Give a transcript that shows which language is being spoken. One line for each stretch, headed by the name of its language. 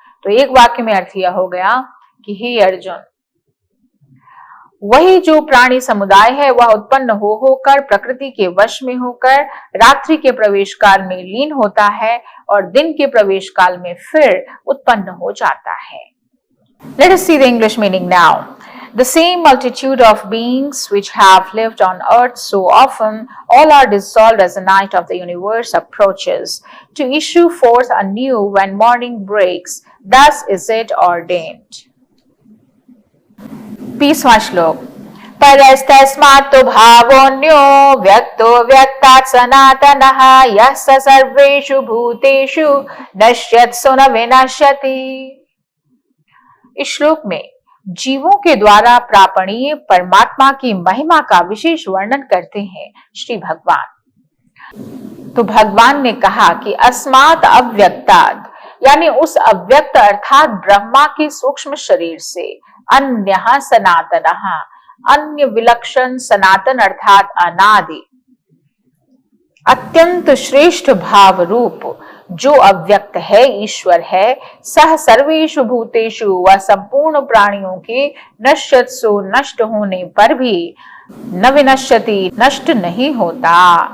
Hindi: तो एक वाक्य में अर्थ यह हो गया कि हे अर्जुन, वही जो प्राणी समुदाय है वह उत्पन्न हो होकर प्रकृति के वश में होकर रात्रि के प्रवेश काल में लीन होता है और दिन के प्रवेश काल में फिर उत्पन्न हो जाता है।
English: Let us see the English meaning now. The same multitude of beings which have lived on earth so often, all are dissolved as the night of the universe approaches, to issue forth anew when morning breaks. Thus is it ordained.
Hindi: 20वां श्लोक।
Sanskrit: परस्तस्मात्तु भावोऽन्यो व्यक्तो व्यक्तात् सनातनः, यः स सर्वेषु भूतेषु नश्यत्सु न विनश्यति।
Hindi: इस श्लोक में जीवों के द्वारा प्रापणीय परमात्मा की महिमा का विशेष वर्णन करते हैं श्री भगवान। तो भगवान ने कहा कि
Sanskrit: अस्मात् अव्यक्तात्,
Hindi: यानी उस अव्यक्त अर्थात ब्रह्मा के सूक्ष्म शरीर से,
Sanskrit: अन्यः सनातनः,
Hindi: अन्य विलक्षण सनातन अर्थात अनादि, अत्यंत श्रेष्ठ भाव रूप जो अव्यक्त है, ईश्वर है,
Sanskrit: सह सर्वेषु भूतेषु,
Hindi: वह संपूर्ण प्राणियों के
Sanskrit: नश्यत्सु
Hindi: नष्ट होने पर भी
Sanskrit: न विनश्यति,
Hindi: नष्ट नहीं होता।